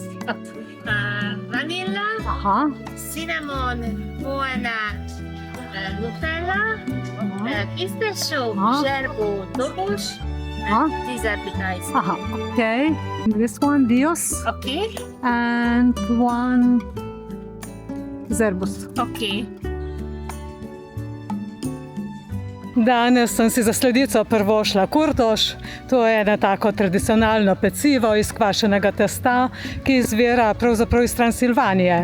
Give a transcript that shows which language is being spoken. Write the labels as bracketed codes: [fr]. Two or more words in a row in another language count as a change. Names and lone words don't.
[en] Vanilla, Aha. cinnamon, guana, Nutella, pistachio, Ah. gerbo, dobos, Ah. and these appetizer. Aha. Okay. This one, Dios. Okay, And one Zerbus. okay. [sl] Danes sem si za sledico prvošla kurtoš. To je eno tako tradicionalno pecivo iz kvašenega testa, ki izvira pravzaprav iz Transilvanije.